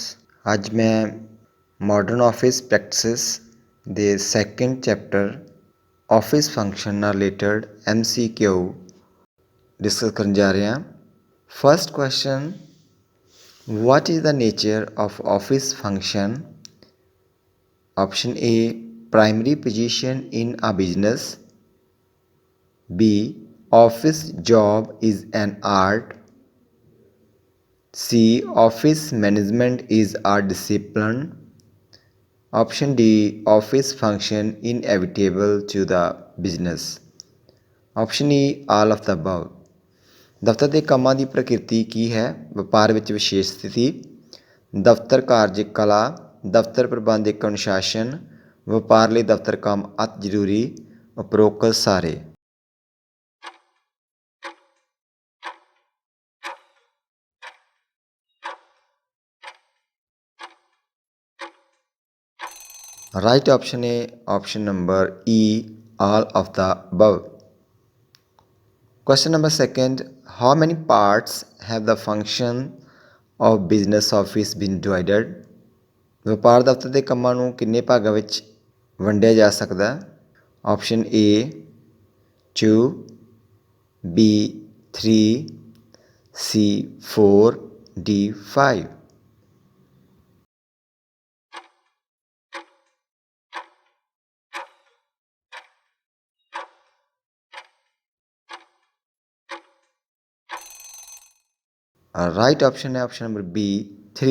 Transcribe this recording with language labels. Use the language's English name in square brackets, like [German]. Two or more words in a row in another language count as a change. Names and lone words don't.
[Punjabi] ਅੱਜ ਮੈਂ [English] modern office practices [Punjabi] ਦੇ [English] second chapter office function [Punjabi] ਨਾਲ ਰਿਲੇਟਡ MCQ ਡਿਸਕਸ ਕਰਨ ਜਾ ਰਿਹਾ। [English] First question, what is the nature of office function? Option A, primary position in a business. B, office job is an art. C, office management is a discipline. Option D, office function inevitable to the business. Option E, all of the above. [Punjabi] ਦਫ਼ਤਰ ਦੇ ਕੰਮਾਂ ਦੀ ਪ੍ਰਕਿਰਤੀ ਕੀ ਹੈ? ਵਪਾਰ ਵਿੱਚ ਵਿਸ਼ੇਸ਼ ਸਥਿਤੀ, ਦਫ਼ਤਰ ਕਾਰਜ ਕਲਾ, ਦਫ਼ਤਰ ਪ੍ਰਬੰਧ ਇੱਕ ਅਨੁਸ਼ਾਸਨ, ਵਪਾਰ ਲਈ ਦਫ਼ਤਰ ਕੰਮ ਅਤਿ ਜ਼ਰੂਰੀ, ਉਪਰੋਕਤ ਸਾਰੇ। [English] Right option A, option number E, all of the above. Question number second, how many parts have the function of business office been divided? [Punjabi] ਵਪਾਰ ਦਫ਼ਤਰ ਦੇ ਕੰਮਾਂ ਨੂੰ ਕਿੰਨੇ ਭਾਗਾਂ ਵਿੱਚ ਵੰਡਿਆ ਜਾ ਸਕਦਾ? [English] Option A 2, B 3, C 4, D 5. Right option है option number B 3.